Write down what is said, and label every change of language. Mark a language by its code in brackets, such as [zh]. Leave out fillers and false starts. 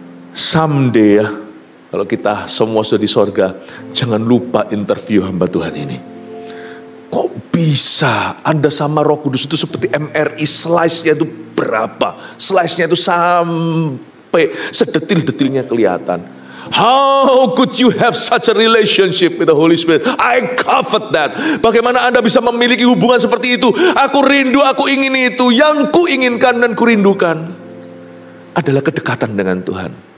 [id] Someday ya, kalau kita semua sudah di sorga, jangan lupa interview hamba Tuhan ini. Kok bisa Anda sama Roh Kudus itu seperti MRI, slice-nya itu berapa? Slice-nya itu sampai sedetil-detilnya kelihatan. [en] How could you have such a relationship with the Holy Spirit? I covet that. [id] Bagaimana Anda bisa memiliki hubungan seperti itu? Aku rindu, aku ingin itu. Yang ku inginkan dan ku rindukan adalah kedekatan dengan Tuhan.